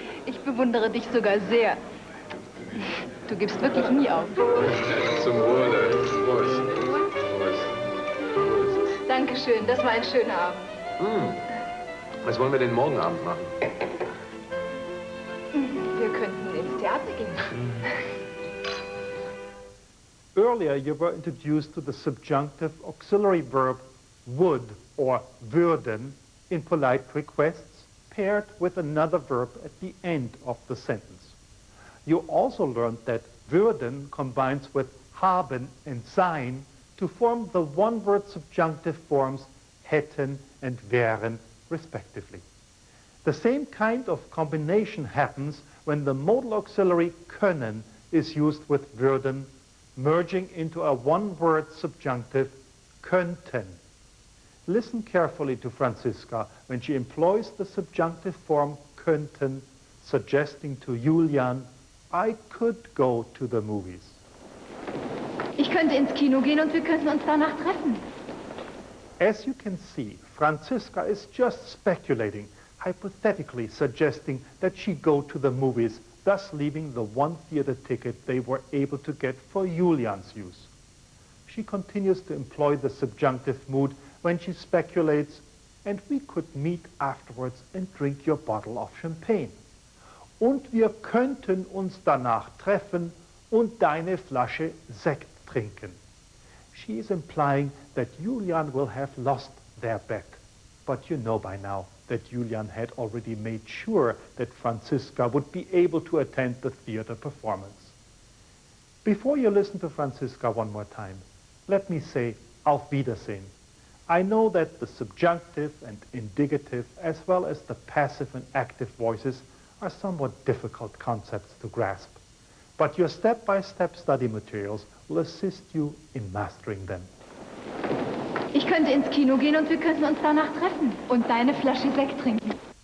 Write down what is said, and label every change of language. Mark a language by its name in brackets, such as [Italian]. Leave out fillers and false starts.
[German] Ich bewundere dich sogar sehr. Du gibst wirklich nie auf. Zum Wohle. Prost. Prost. Dankeschön, das war ein schöner Abend. Was wollen wir denn morgen Abend machen? Wir könnten ins Theater gehen. [English] Earlier, you were introduced to the subjunctive auxiliary verb would or würden in polite requests paired with another verb at the end of the sentence. You also learned that würden combines with haben and sein to form the one-word subjunctive forms hätten and wären, respectively. The same kind of combination happens when the modal auxiliary können is used with würden, merging into a one-word subjunctive, könnten. Listen carefully to Franziska when she employs the subjunctive form könnten, suggesting to Julian, I could go to the movies. [German] Ich könnte ins Kino gehen und wir könnten uns danach treffen. [English] As you can see, Franziska is just speculating, hypothetically suggesting that she go to the movies, thus leaving the one theater ticket they were able to get for Julian's use. She continues to employ the subjunctive mood when she speculates, and we could meet afterwards and drink your bottle of champagne. [German] Und wir könnten uns danach treffen und deine Flasche Sekt trinken. [English] She is implying that Julian will have lost their bet. But you know by now that Julian had already made sure that Franziska would be able to attend the theater performance. Before you listen to Franziska one more time, let me say [German] auf Wiedersehen. [English] I know that the subjunctive and indicative, as well as the passive and active voices, are somewhat difficult concepts to grasp. But your step-by-step study materials will assist you in mastering them. [German] Ich könnte ins Kino gehen und wir könnten uns danach treffen und deine Flasche Sekt trinken.